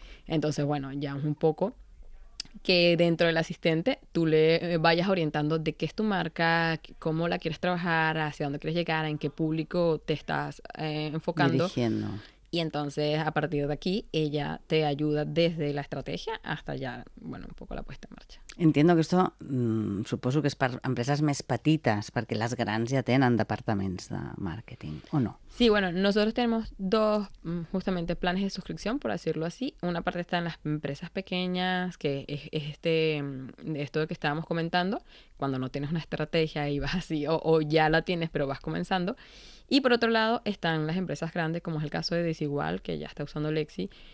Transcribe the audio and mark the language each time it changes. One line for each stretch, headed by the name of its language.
Spanish: Entonces, bueno, ya es un poco que dentro del asistente tú le vayas orientando de qué es tu marca, cómo la quieres trabajar, hacia dónde quieres llegar, en qué público te estás enfocando. Dirigiendo. Y entonces, a partir de aquí, ella te ayuda desde la estrategia hasta ya, bueno, un poco la puesta en marxa.
Catalan: Entiendo que esto suposo que és per empreses més petites, perquè les grans ja tenen departaments de màrqueting, o no?
Spanish: Sí, bueno, nosotros tenemos dos justamente planes de suscripción, por decirlo así. Una parte está en las empresas pequeñas, que es esto de que estábamos comentando, cuando no tienes una estrategia y vas así, o ya la tienes pero vas comenzando. Y por otro lado están las empresas grandes, como es el caso de Desigual, que ya está usando Lexi,